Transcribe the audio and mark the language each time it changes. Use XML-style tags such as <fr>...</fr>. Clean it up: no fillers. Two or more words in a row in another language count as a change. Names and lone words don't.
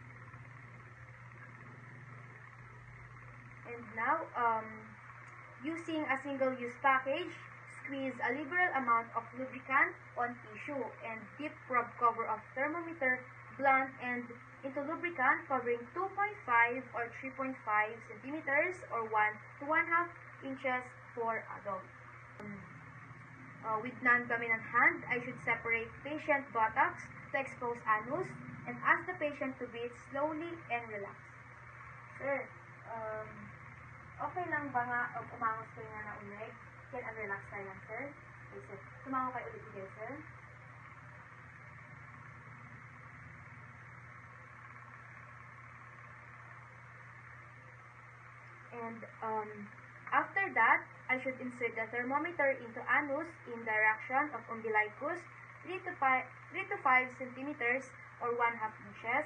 <en>And now, using a single-use package, squeeze a liberal amount of lubricant on tissue and dip probe cover of thermometer blunt end into lubricant covering 2.5 or 3.5 centimeters or 1 to 1/2 inches for adult. With non-dominant hand, I should separate patient buttocks to expose anus and ask the patient to breathe slowly and relax.</en> <tl>Sir, okay lang ba nga umangos kayo nga na ulig?</tl> <en>Can and relax</en> <tl>tayo lang, sir? Okay, sir. Tumango kayo ulit again, sir.</tl> <en>And after that, I should insert the thermometer into anus in direction of umbilicus 3 to 5 centimeters or 1/2 inches.</en>